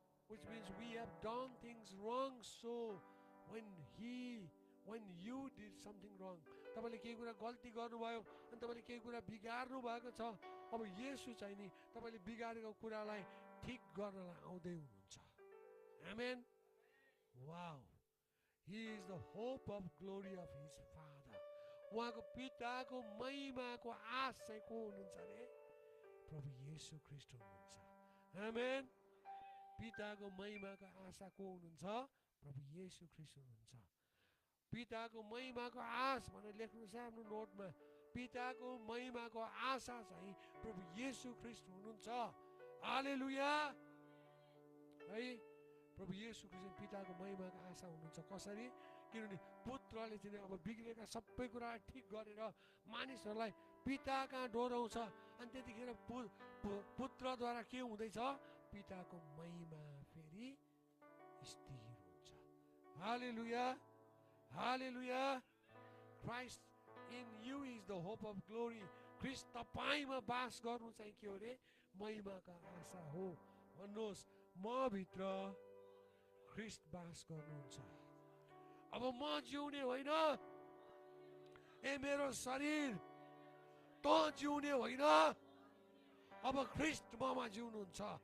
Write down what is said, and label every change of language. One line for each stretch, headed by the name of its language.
English: Which means we have done things wrong, so when you did something wrong,
Nepali: तपाईँले केही कुरा गल्ती गर्नुभयो अनि तपाईँले केही कुरा बिगार्नु भएको छ, अब येशू चाहिँ नि तपाईँले बिगारेको कुरालाई ठिक गर्नलाई आउँदै हुनुहुन्छ। आमेन।
English: Wow, he is the hope of glory of his father.
Nepali: उहाँको पिताको महिमाको आश चाहिँ को हुनुहुन्छ अरे? प्रभु येशू ख्रीष्ट हुनुहुन्छ। आमेन। पिताको महिमाको आशा को हुनुहुन्छ? प्रभु येशू ख्रीष्ट हुनुहुन्छ। पिताको महिमाको आश भनेर लेख्नुहोस् आफ्नो नोटमा। पिताको महिमाको आशा चाहिँ प्रभु येशू ख्रीष्ट हुनुहुन्छ। हालेलुया है। प्रभु येशू ख्रीष्ट पिताको महिमाको आशा हुनुहुन्छ। कसरी? किनभने पुत्रले चाहिँ अब बिग्रेका सबै कुरा ठिक गरेर मानिसहरूलाई पिता कहाँ डोराउँछ अनि त्यतिखेर पुत्रद्वारा के हुँदैछ? पिताको महिमा फेरि स्थिर हुन्छ। हालेलुया हालेलुया।
English: Christ in you is the hope of glory.
Nepali: ख्रीष्ट तपाईमा बास गर्नु चाहिँ के हो रे? महिमाका आशा हो। भन्नुहोस्, म भित्र ख्रीष्ट बास गर्नुहुन्छ। अब म जिउने होइन, ए मेरो शरीर त जिउने होइन, अब ख्रीष्ट ममा जिउनुहुन्छ।